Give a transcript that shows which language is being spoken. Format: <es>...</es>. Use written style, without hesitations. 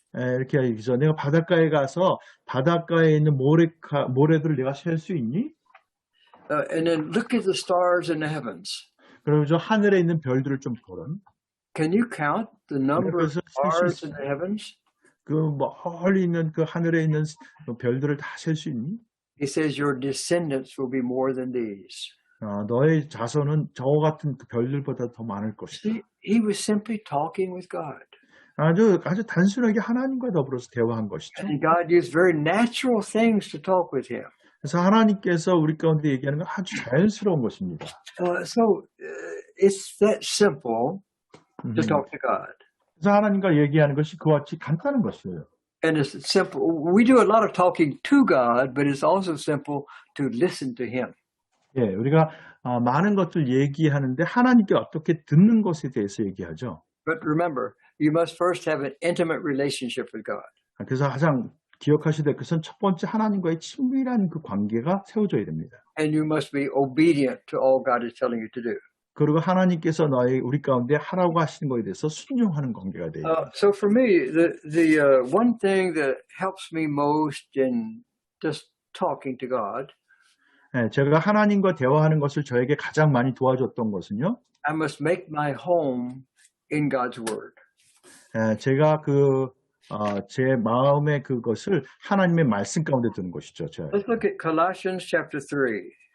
<ko>이렇게 얘기죠. 내가 바닷가에 가서 바닷가에 있는 모래들을 내가 셀 수 있니?</ko> <en>And then look at the stars in the heavens.</en> <ko>그리고 저 하늘에 있는 별들을 좀 보렴.</ko> <en>Can you count the number of stars in the heavens?</en> <ko>그 멀리 있는 그 하늘에 있는 별들을 다 셀 수 있니?</ko> <en>He says your descendants will be more than these.</en> <ko>너의 자손은 저와 같은 그 별들보다 더 많을 것이다.</ko> <en>He was simply talking with God.</en> <ko>아주 단순하게 하나님과 더불어서 대화한 것이죠.</ko> <en>And God used very natural things to talk with him.</en> <ko>그래서 하나님께서 우리 가운데 얘기하는 건 아주 자연스러운 것입니다.</ko> <en>So it's that simple to talk to God.</en> <ko>그래서 하나님과 얘기하는 것이 그와 같이 간단한 것이에요.</ko> <en>And it's simple. We do a lot of talking to God, but it's also simple to listen to him.</en> <ko>우리가 많은 것들 얘기하는데 하나님께 어떻게 듣는 것에 대해서 얘기하죠.</ko> <en>But remember, you must first have an intimate relationship with God.</en> <ko>그래서 가장 기억하셔야 될 것은 첫 번째 하나님과의 친밀한 그 관계가 세워져야 됩니다.</ko> <en>And you must be obedient to all God is telling you to do.</en> <ko>그리고 하나님께서 우리 가운데 하라고 하시는 것에 대해서 순종하는 관계가 돼요.</ko> <en>So for me, the one thing that helps me most in just talking to God,</en> <ko>제가 하나님과 대화하는 것을 저에게 가장 많이 도와줬던 것은요.</ko> <en>I must make my home in God's Word.</en> <ko>제가 제 마음의 그것을 하나님의 말씀 가운데 두는 것이죠.</ko> <en>Let's look at Colossians chapter 3.</en>